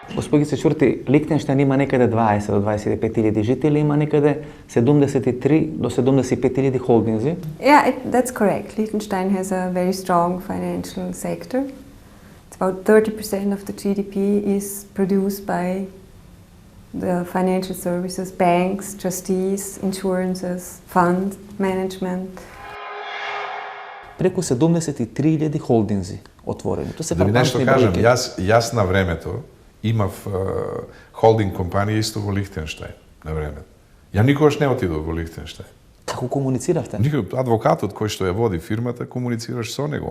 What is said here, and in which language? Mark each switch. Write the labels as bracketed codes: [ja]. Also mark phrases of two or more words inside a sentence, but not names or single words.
[mk] Господи се чурти, Лихтенштайн има некаде 20 до 25 илјади жители, има некаде 73 до 75 илјади холдинзи. [en] Yeah, that's correct. Liechtenstein has a very strong financial sector. It's about 30% of the GDP is produced by the financial services, banks, trustees, insurances, fund management. [mk] Преку 73.000 холдинзи отворени. Тоа се Да ви нешто фрапантни кажам, бројки. јас на времето имав холдинг компанија исто во Лихтенштайн на времето. Ја никогаш не отидов во Лихтенштайн. Како комунициравте? Адвокатот кој што ја води фирмата, комуницираш со него.